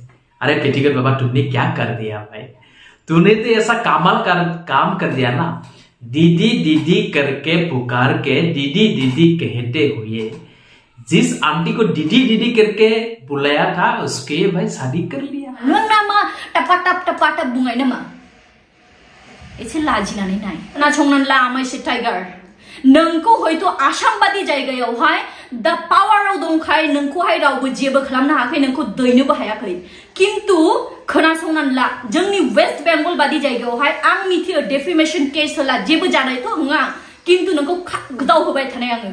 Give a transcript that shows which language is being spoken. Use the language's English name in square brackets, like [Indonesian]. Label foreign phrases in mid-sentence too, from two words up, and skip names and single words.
[Hindi] अरे पिटिकुट बाबा तुमने क्या कर दिया भाई, तूने तो ऐसा काम कर दिया ना, दीदी दीदी करके पुकार के दीदी दीदी कहते हुए जिस आंटी को दीदी दीदी करके बुलाया था उसके भाई शादी कर लिया। [Bodo] nama टपा बुंगाय नामा एसे लाजिनानै नाय खोनासंनानै ला आमाइसे टाइगार। नोंखौ हयथ' आसाम बादि जायगायावहाय दा पावाराव दंखाय नोंखौहाय रावबो जेबो खालामनो हायाखै, नोंखौ दैनोबो हायाखै। किन्तु खोनासंनानै ला, जोंनि वेस्ट बेंगल बादि जायगायावहाय आं मिथियो [English] defamation case [Bodo] होला जेबो जानायथ' नङा, किन्तु नोंखौ गोदाव होबाय थानाय आङो।